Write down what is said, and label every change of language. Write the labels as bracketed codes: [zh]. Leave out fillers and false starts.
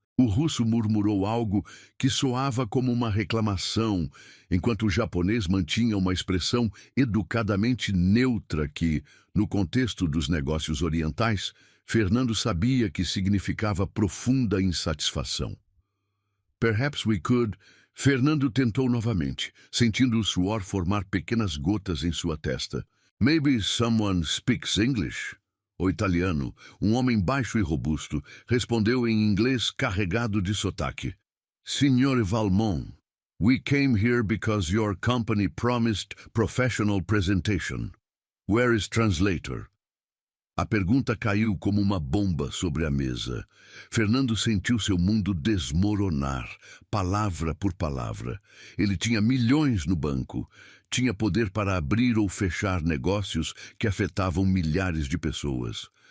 [pt] O russo murmurou algo que soava como uma reclamação, enquanto o japonês mantinha uma expressão educadamente neutra que, no contexto dos negócios orientais, Fernando sabia que significava profunda insatisfação. [en] Perhaps we could... [pt] Fernando tentou novamente, sentindo o suor formar pequenas gotas em sua testa. [en] Maybe someone speaks English? [pt] O italiano, um homem baixo e robusto, respondeu em inglês carregado de sotaque. [en] Signor Valmont, we came here because your company promised professional presentation. Where is translator? [pt] A pergunta caiu como uma bomba sobre a mesa. Fernando sentiu seu mundo desmoronar, palavra por palavra. Ele tinha milhões no banco. Tinha poder para abrir ou fechar negócios que afetavam milhares de pessoas.